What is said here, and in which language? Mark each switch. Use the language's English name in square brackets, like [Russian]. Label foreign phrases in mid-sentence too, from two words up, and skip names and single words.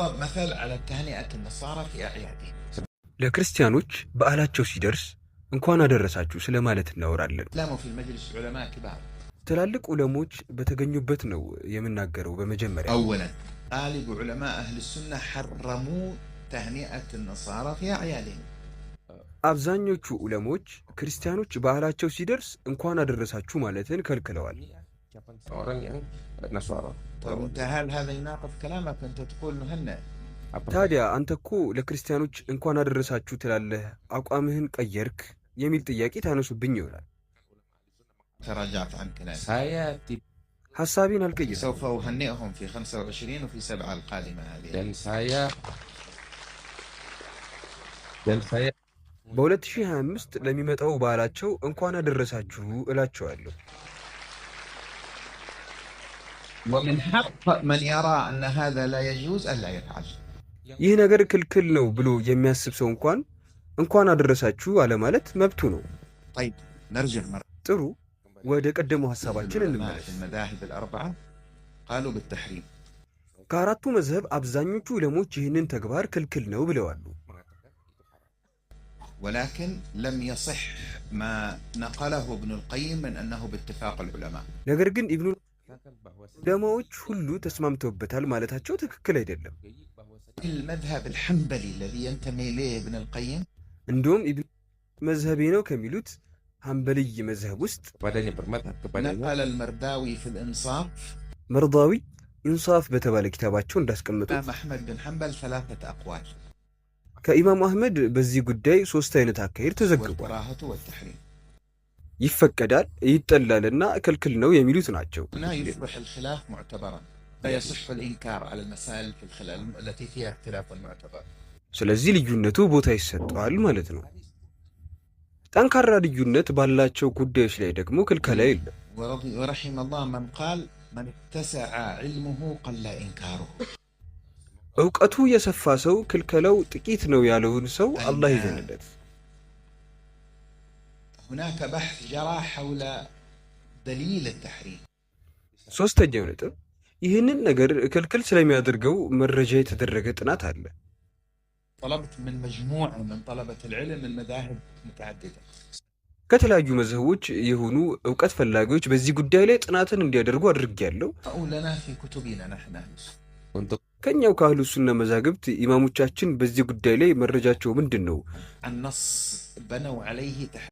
[Arabic] دخل على التهنئة النصارى في أعيادهم. [Amharic] ለክርስቲያኖች በዓላቸው ሲደርስ እንኳን አደረሳችሁ ስለማለት እናወራለን። [Arabic] لاموا في المجلس علماء كبار [Amharic] ትላልቅ ዑለሞች በተገኙበት ነው የምናገረው። በመጀመሪያ [Arabic] أولا غالب علماء أهل السنة حرموا تهنئة النصارى في أعيادهم. [Amharic] አብዛኞቹ ዑለሞች ክርስቲያኖች በዓላቸው ሲደርስ እንኳን አደረሳችሁ ማለትን ከልክለዋል። [Arabic] وانت هل هذا يناقض كلامك؟ أنت تقول نهنئ. [Amharic] ታዲያ አንተ እኮ ለክርስቲያኖች እንኳን አደረሳችሁ ትላለህ፣ አቋምህን ቀየርክ የሚል ጥያቄ ታነሱብኝ ይሆናል። [Arabic] تراجعت عن كلامي. [Amharic] ሐሳቤን አልቀየርኩም። [Arabic] سوف أهنئهم في 25 وفي 7 القادمة هذه. [Amharic] በ2025 ለሚመጣው በዓላቸው እንኳን አደረሳችሁ እላቸዋለሁ። [Arabic] ومن حق من يرى أن هذا لا يجوز ألا يفعل. [Amharic] ይህ ነገር ክልክል ነው ብሎ የሚያስብ ሰው እንኳን አደረሳችሁ አለ ማለት መብቱ ነው። [Arabic] طيب نرجع مرة. [Amharic] ጥሩ ወደ ቀደመው ሐሳባችን እንመለስ። [Arabic] المذاهب الأربعة قالوا بالتحريم. [Amharic] ከአራቱ መዝህብ አብዛኞቹ ዑለሞች ይህንን ተግባር ክልክል ነው ብለዋል። [Arabic] ولكن لم يصح ما نقله ابن القيم من أنه باتفاق العلماء. [Amharic] ነገር ግን ኢብኑ ዑለማዎች ሁሉ ተስማምተውበታል ማለታቸው ትክክል አይደለም። [Arabic] المذهب الحنبلي الذي ينتمي إليه ابن القيم [Amharic] እንደውም ኢብኑ መዝህቤ ነው ከሚሉት ሐንበልይ መዝህብ ውስጥ [Arabic] نقل المرداوي في الإنصاف [Amharic] መርዳዊ ኢንሳፍ በተባለ ኪታባቸው እንዳስቀመጡት [Arabic] إمام أحمد بن حنبل 3 أقوال [Amharic] ከኢማም አህመድ በዚህ ጉዳይ 3 አይነት አካሄድ ተዘግቧል። [Arabic] والكراهة والتحريم. [Amharic] ይፈቀዳል፣ ይጠላልና ክልክል ነው የሚሉት ናቸው። [Arabic] هنا يصبح الخلاف معتبرا. لا يصح الإنكار على المسائل في الخلاف التي فيها اختلاف معتبر. [Amharic] ስለዚህ ልዩነቱ ቦታ ይሰጠዋል ማለት ነው። ጠንካራ ልዩነት ባላቸው ጉዳዮች ላይ ደግሞ ክልከላ የለም። [Arabic] ورحم الله من قال من اتسع علمه قل إنكاره. [Amharic] እውቀቱ የሰፋ ሰው ክልከላው ጥቂት ነው ያለውን ሰው አላህ ይዘንለት። [Arabic] هناك بحث جرى حول دليل التحريم. [Amharic] ሶስተኛው ነጥብ ይህንን ነገር ክልክል ስለሚያደርገው መረጃ የተደረገ ጥናት አለ። [Arabic] طلبت من مجموعة من طلبة العلم من مذاهب متعددة. [Amharic] ከተለያዩ መዝህቦች የሆኑ ዕውቀት ፈላጊዎች በዚህ ጉዳይ ላይ ጥናትን እንዲያደርጉ አድርጌያለሁ። [Arabic] لنا في كتبنا نحن [Amharic] ከኛው ከአህሉ ሱና መዛግብት ኢማሞቻችን በዚህ ጉዳይ ላይ መረጃቸው ምንድነው? [Arabic] النص بنوا عليه